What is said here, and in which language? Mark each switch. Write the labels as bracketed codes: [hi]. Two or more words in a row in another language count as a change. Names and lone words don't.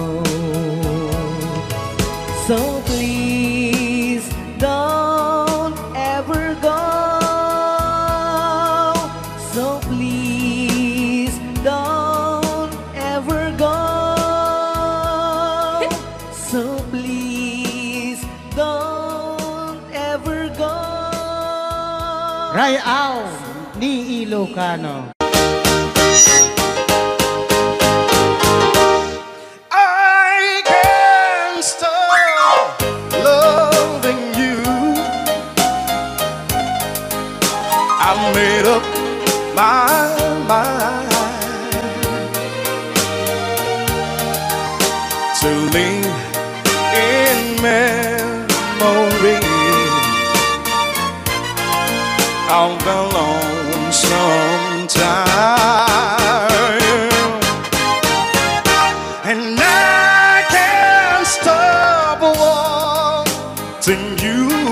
[en] So please don't ever go. So please don't ever go. So please don't ever go. [ilo] Rayaw ni Ilocano. [en] I can't stop loving you. I made up my mind to live in memory of the lonesome time, and I can't stop wanting you.